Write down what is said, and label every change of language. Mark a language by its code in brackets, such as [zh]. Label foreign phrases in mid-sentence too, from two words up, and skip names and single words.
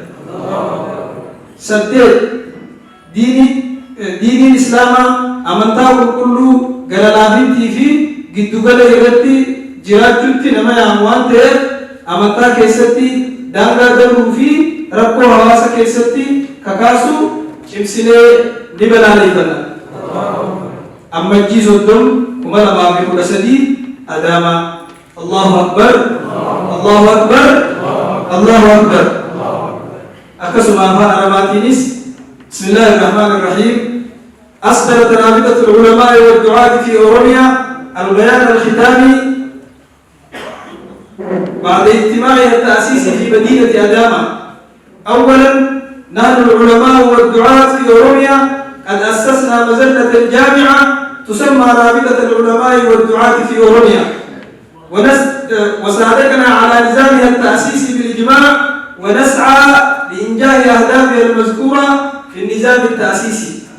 [om] Saddeet diiniin islaamaa amantaa qulqulluu gara laafintii fi giddugala irratti jiraachuutti nama yaamu waan ta'eef amantaa keessatti daangaa darbuu fi rakkoo hawaasa keessatti kakaasu cimsinee ni balaaleffanna. Ammajjii 30 Adaamaa. [ar] الله أكبر، الله أكبر، الله أكبر. [om] Akkasuma afaan Arabaatiinis [ar] بسم الله الرحمن الرحيم. أصدرت رابطة العلماء والدعاة في أوروميا البيان الختامي بعد اجتماعها التأسيسي في مدينة أداما. أولا نحن العلماء والدعاة في أوروميا قد أسسنا مجلة جامعة تسمى رابطة العلماء والدعاة في أوروميا وساعدنا على نظامها التأسيسي بالإجماع ونسعى لإنجاح أهدافها المذكورة في النظام التأسيسي.